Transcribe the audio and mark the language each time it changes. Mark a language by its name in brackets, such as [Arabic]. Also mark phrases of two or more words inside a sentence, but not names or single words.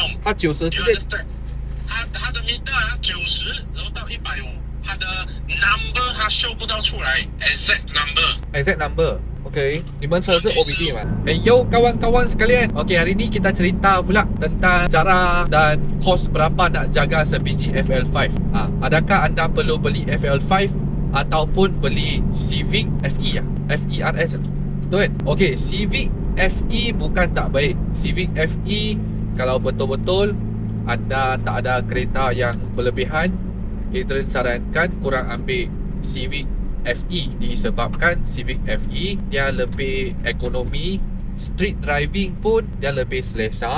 [Chinese] 它90之间。它的 meter 90，然后到150，它的 number 它 show 不到出来 exact number。OK， 你们车是 OBD 吗？ [Malay] Yo kawan-kawan sekalian. OK, hari ni kita cerita pula tentang cara dan kos berapa nak jaga sebiji FL5. Adakah anda perlu beli FL5 ataupun beli Civic FE FERS? Betul kan? OK, Civic FE bukan tak baik. Civic FE kalau betul-betul anda tak ada kereta yang berlebihan, Adrian sarankan korang ambil Civic FE disebabkan Civic FE dia lebih ekonomi, street driving pun dia lebih selesa.